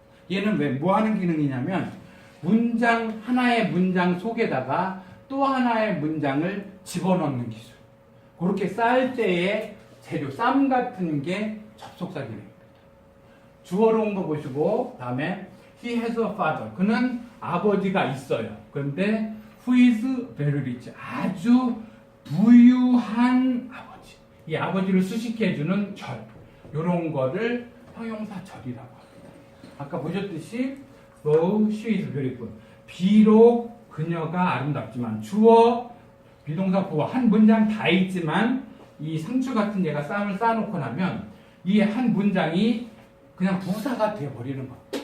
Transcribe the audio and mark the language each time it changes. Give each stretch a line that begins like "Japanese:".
Korean: 얘는 왜 뭐 하는 기능이냐면 하나의 문장 속에다가 또 하나의 문장을 집어넣는 기술. 그렇게 쌓을 때의 재료 쌈 같은 게 접속사 기능입니다. 주어로 온 거 보시고 다음에
English: he has a father.
Korean: 그는 아버지가 있어요.
English: 그런데 who is very rich.
Korean: 아주 부유한 아버지. 이 아버지를 수식해주는 절. 이런 거를 형용사절이라고 합니다.
English: 아까 보셨듯이 though she is beautiful.
Korean: 비록 그녀가 아름답지만 주어, 비동사, 보어 한 문장 다 있지만 이 상추 같은 얘가 쌈을 쌓아놓고 나면 이 한 문장이 그냥 부사가 되어버리는 것.